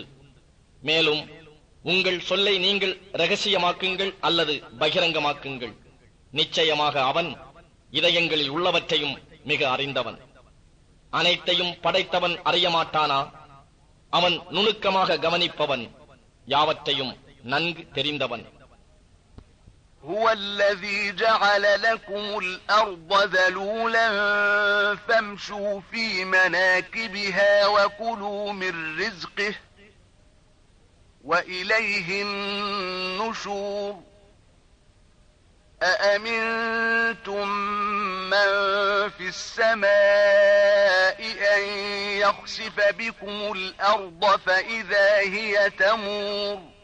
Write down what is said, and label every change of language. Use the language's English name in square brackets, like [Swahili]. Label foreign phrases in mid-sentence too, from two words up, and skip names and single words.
[Tamil] மேலும் உங்கள் சொல்லை நீங்கள் இரகசியமாக்குங்கள் அல்லது பகிரங்கமாக்குங்கள். நிச்சயமாக அவன் இதயங்களில் உள்ளவற்றையும் மிக அறிந்தவன். அனைத்தையும் படைத்தவன் அறியமாட்டானா? அவன் நுணுக்கமாக கவனிப்பவன், யாவற்றையும் நன்கு தெரிந்தவன். [Arabic] هو الذي جعل لكم الأرض ذلولا فامشوا في مناكبها وكلوا من رزقه وإليه النشور أأمنتم من في السماء أن يخسف بكم الأرض فإذا هي تمور